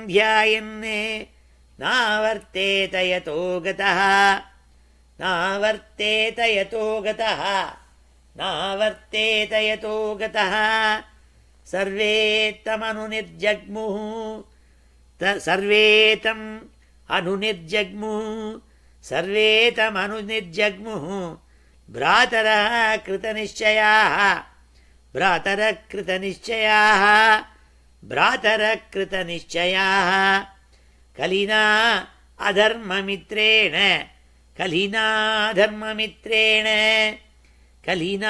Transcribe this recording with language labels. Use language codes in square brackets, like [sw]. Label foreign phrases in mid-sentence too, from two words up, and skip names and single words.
[sa] ध्यायन् नावर्तेत यतो गतः नावर्तेत यतो गतः नावर्तेत यतो गतः सर्वे तमनुनिर्जग्मुः सर्वे तम् अनुनिर्जग्मुः सर्वे तमनुनिर्जग्मुः भ्रातरः कृतनिश्चयाः भ्रातरः कृतनिश्चयाः भ्रातरः कृतनिश्चयाः कलिना अधर्ममित्रेण कलिना धर्ममित्रेण कलिना